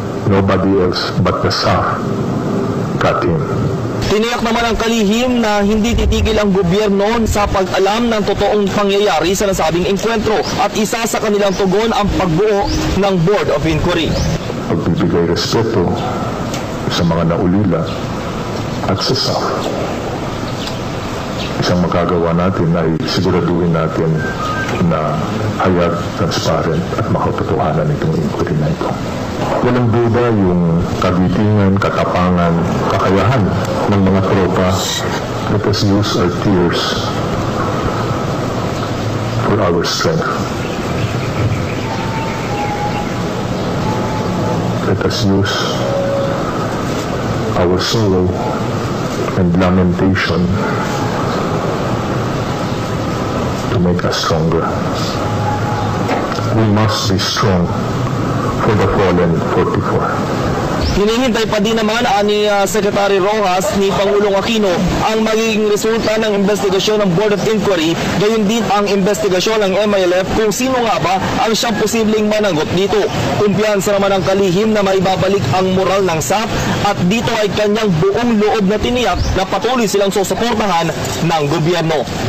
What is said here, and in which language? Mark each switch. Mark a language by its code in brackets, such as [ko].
[en] Nobody else but the SAF got him. [tl] Tiniyak naman ang kalihim na hindi titigil ang gobyerno sa pag-alam ng totoong pangyayari sa nasabing engkwentro at isa sa kanilang tugon ang pagbuo ng Board of Inquiry. Pagbibigay respeto sa mga naulila at sa SAF. Isang magagawa natin ay siguraduhin natin na hayag, transparent at makatotohanan itong inquiry na ito. Walang duda yung kagitingan, katapangan, kakayahan ng mga tropa. [en] Let us use our tears for our strength. Let us use our sorrow and lamentation to make us stronger. We must be strong for the Fallen 44. [tl] Hinihintay pa din naman ni Secretary Rojas ni Pangulong Aquino ang magiging resulta ng investigasyon ng Board of Inquiry, gayon din ang investigasyon ng MILF kung sino nga ba ang siyang posibleng managot dito. Kumpiyansa naman ang kalihim na maibabalik ang moral ng SAF at dito ay kanyang buong loob na tiniyak na patuloy silang susuportahan ng gobyerno.